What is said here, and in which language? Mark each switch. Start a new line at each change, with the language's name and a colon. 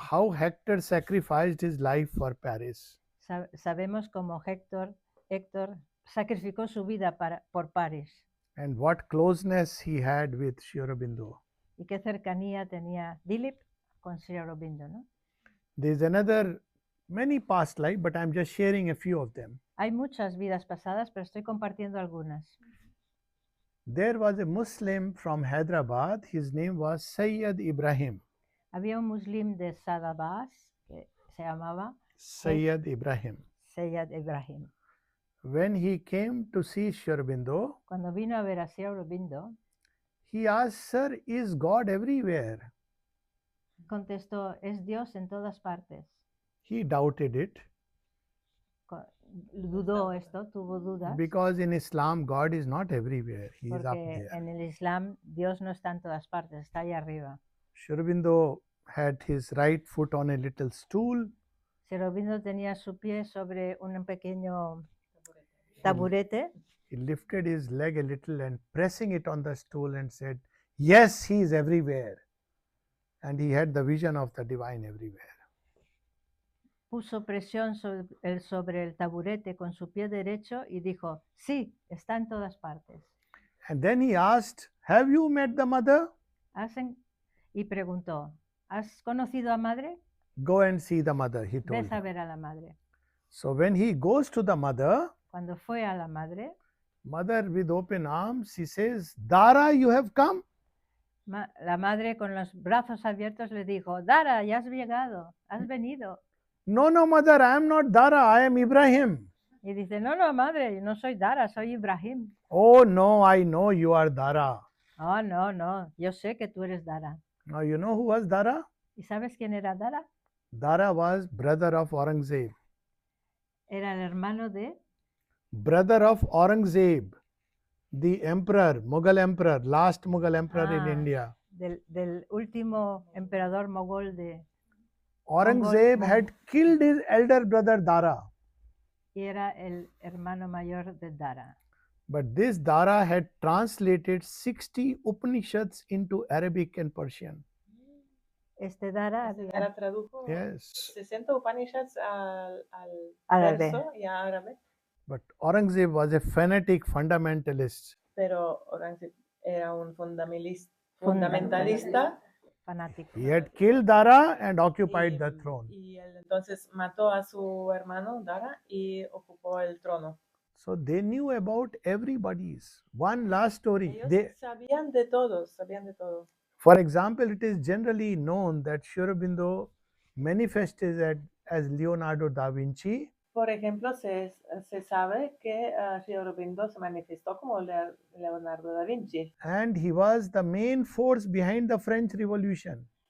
English: how Hector sacrificed his life for Paris.
Spanish: Sabemos cómo Héctor sacrificó su vida por París
English: And what closeness he had with Sri Aurobindo.
Spanish: y qué cercanía tenía Dilip con Sri Aurobindo, ¿no?
English: There is another many past life, but I'm just sharing a few of them.
Spanish: Hay muchas vidas pasadas, pero estoy compartiendo algunas.
English: There was a Muslim from Hyderabad. His name was Sayyid Ibrahim.
Spanish: Había un muslim de Sadabas que se llamaba Sayyid Ibrahim. Sayyid Ibrahim.
English: When he came to see Sri Aurobindo,
Spanish: Cuando vino a ver a Sri Aurobindo,
English: he asked, Sir, is God everywhere?
Spanish: contestó, es Dios en todas partes.
English: He doubted it
Spanish: Dudó esto, tuvo dudas,
English: because in Islam, God is not everywhere. He is up
Spanish: porque
English: there.
Spanish: en el Islam Dios no está en todas partes, está ahí arriba.
English: Sri Aurobindo had his right foot on a little stool.
Spanish: Sri Aurobindo tenía su pie sobre un pequeño taburete.
English: He lifted his leg a little and pressing it on the stool and said, yes, he is everywhere. And he had the vision of the divine everywhere.
Spanish: Puso presión sobre el taburete con su pie derecho y dijo, sí, está en todas partes.
English: And then he asked, have you met the mother?
Spanish: Y preguntó, ¿has conocido a madre?
English: Go and see the mother, he told
Spanish: Ves a
English: him.
Spanish: ver a la madre.
English: So when he goes to the mother,
Spanish: Cuando fue a la madre,
English: mother with open arms, she says, Dara, you have come?
Spanish: la madre con los brazos abiertos le dijo, Dara, ya has llegado, has venido.
English: No, no, mother, I am not Dara, I am Ibrahim.
Spanish: Y dice, no, no, madre, yo no soy Dara, soy Ibrahim.
English: Oh, no, I know you are Dara.
Spanish: Oh, no, no, yo sé que tú eres Dara.
English: Now, you know who was Dara?
Spanish: ¿Y sabes quién era Dara?
English: Dara was brother of Aurangzeb.
Spanish: Era el hermano de
English: Brother of Aurangzeb, the emperor, Mughal emperor, last Mughal emperor in India.
Spanish: del último emperador mogol de...
English: Aurangzeb had killed his elder brother Dara.
Spanish: Y y era el hermano mayor de Dara.
English: But this Dara had translated 60 Upanishads into Arabic and Persian.
Spanish: Este Dara Este había Dara tradujo
English: Yes.
Spanish: 60 Upanishads al árabe. perso y a árabe,
English: But Aurangzeb was a fanatic fundamentalist.
Spanish: pero Organiza era un Fundamentalista. fundamentalista Fanático.
English: He had killed Dara and occupied the
Spanish: y,
English: throne.
Spanish: y él entonces mató a su hermano Dara y ocupó el trono.
English: So they knew about everybody's. One last story.
Spanish: Ellos sabían de todos, sabían de todo.
English: For example, it is generally known that Sri Aurobindo manifested as Leonardo da Vinci,
Spanish: Por ejemplo, se sabe que Sri Aurobindo se manifestó como Leonardo da Vinci
English: and he was the main force behind the French Revolution.